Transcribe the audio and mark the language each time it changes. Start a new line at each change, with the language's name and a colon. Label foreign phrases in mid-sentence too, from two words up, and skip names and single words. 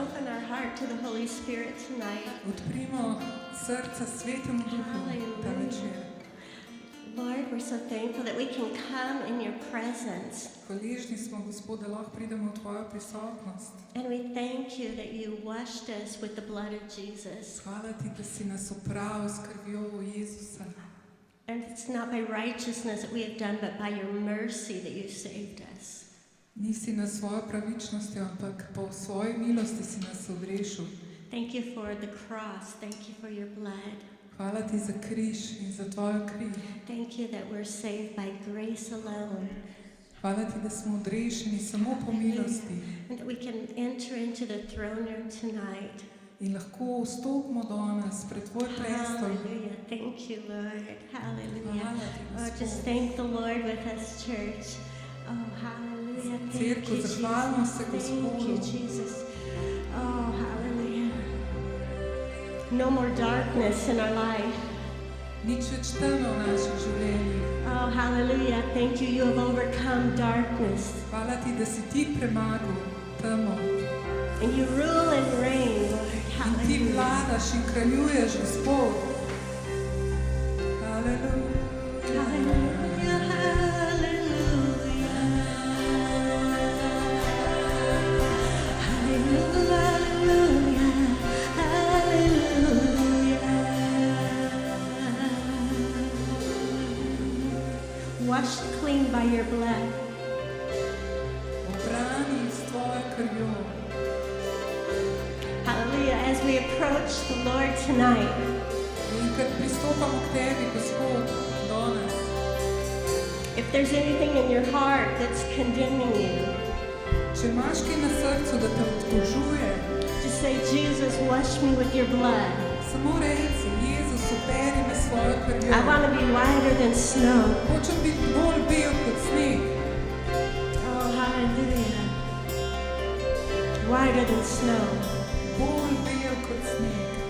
English: our heart to the Holy Spirit tonight.
Slovenian: Odprimo srca Svetemu Duhu ta večer.
English: Lord, we're so thankful that we can come in your presence.
Slovenian: Hvaležni smo, Gospod, da lahko pridemo v tvojo prisotnost.
English: And we thank you that you washed us with the blood of Jesus.
Slovenian: Hvala ti, da si nas opravil s krvjo Jezusa.
English: And it's not by righteousness that we have done, but by your mercy that you saved us.
Slovenian: Nisi nas svojo pravičnostjo, ampak po svoji milosti si nas odrešil.
English: Thank you for the cross. Thank you for your blood.
Slovenian: Hvala ti za križ in za tvojo kri.
English: Thank you that we're saved by grace alone.
Slovenian: Hvala ti, da smo odrešeni samo po milosti.
English: And that we can enter into the throne room tonight.
Slovenian: In lahko vstopimo danes pred tvoj prestol.
English: Hallelujah. Thank you, Lord. Hallelujah.
Slovenian: Hvala ti,
English: Oh, just
Slovenian: Gospod.
English: thank the Lord with us, church. Oh, hallelujah. Thank
Slovenian: Cerkev,
English: you, Jesus.
Slovenian: zahvalimo se
English: Thank you,
Slovenian: Gospodu.
English: Jesus. Oh, hallelujah. No more darkness in our life.
Slovenian: Nič več teme v naših življenjih.
English: Oh, hallelujah. Thank you. You have overcome darkness.
Slovenian: Hvala ti, da si ti premagal temo.
English: And you rule and reign, Lord.
Slovenian: In ti
English: Hallelujah.
Slovenian: vladaš in kraljuješ, Gospod. Haleluja.
English: Hallelujah. Hallelujah. Hallelujah. Washed clean by your blood.
Slovenian: Obrani s tvojo krvjo.
English: Hallelujah. As we approach the Lord tonight,
Slovenian: In ker pristopamo k tebi, Gospod, danes.
English: if there's anything in your heart that's condemning you,
Slovenian: Če imaš kaj na srcu, da te obtožuje,
English: just say, Jesus, wash me with your blood.
Slovenian: samo reci, Jezus, operi me s svojo krvjo.
English: I want to be whiter than snow.
Slovenian: Hočem biti bolj bel kot sneg.
English: Oh, hallelujah. Whiter than snow.
Slovenian: Bolj bel kot sneg.